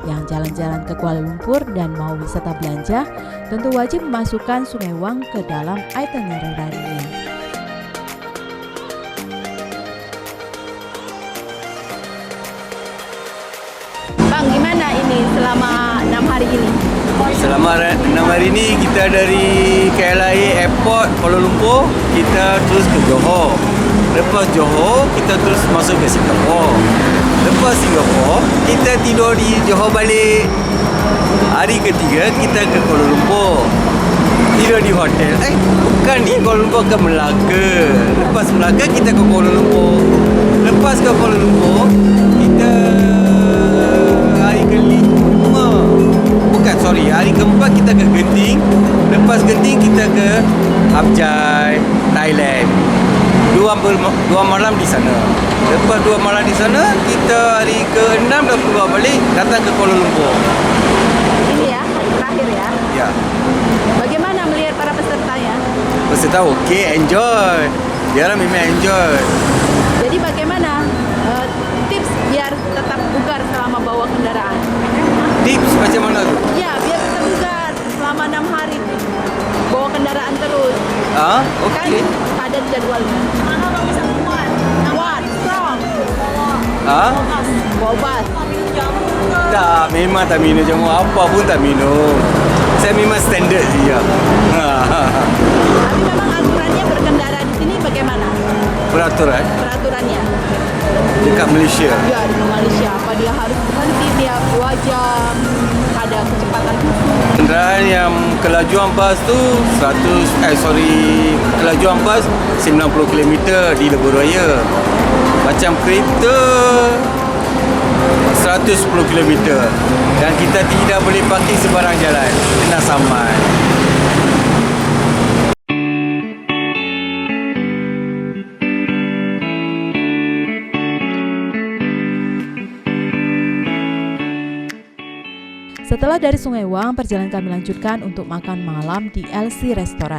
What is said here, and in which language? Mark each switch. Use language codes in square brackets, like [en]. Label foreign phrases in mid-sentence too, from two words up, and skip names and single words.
[id] Yang jalan-jalan ke Kuala Lumpur dan mau wisata belanja, tentu wajib memasukkan Sungai Wang ke dalam itinerary-nya. Bang, gimana ini selama 6 hari ini? [ms] Selama 6 hari ini kita dari KLIA Airport Kuala Lumpur, kita terus ke Johor. Lepas Johor, kita terus masuk ke Singapura. Lepas Singapura, kita tidur di Johor balik. Hari ketiga, kita ke Kuala Lumpur. Tidur di hotel. Bukan di Kuala Lumpur, ke Melaka. Lepas Melaka, kita ke Kuala Lumpur. Lepas ke Kuala Lumpur, kita hari kelima. Hari keempat kita ke Genting. Lepas Genting kita ke Abjai, Thailand. Dua malam di sana. Lepas 2 malam di sana, kita hari ke-6 dah keluar balik, datang ke Kuala Lumpur. Ini ya, hari terakhir ya. Ya. [id] Bagaimana melihat para pesertanya? [ms] Peserta okey, enjoy. Dia orang memang enjoy. [id] Jadi bagaimana tips biar tetap bugar selama bawa kendaraan? [ms] Tips macam mana tu? [id] Ya, biar tetap bugar selama 6 hari bawa kendaraan terus. [ms] Okey. [id] Kan padat jadwalnya. Mana bang bisa kuat? Kuat, strong. [ms] Bawa bas. Tak, memang tak minum jamu. Apa pun tak minum. Saya memang standard je. [id] Tapi memang aturannya berkendara di sini bagaimana? [ms] Peraturan [id] Peraturannya? [ms] dekat Malaysia. [id] Ya, di Malaysia apa dia harus berhenti tiap 2 jam, ada kecepatan khusus. [ms] Kenderaan yang kelajuan bas tu kelajuan bas 90 km di Lebuh Raya. Macam kereta 110 km. Dan kita tidak boleh parking sebarang jalan. Kena saman. [id] Setelah dari Sungai Wang, perjalanan kami lanjutkan untuk makan malam di LC Restoran.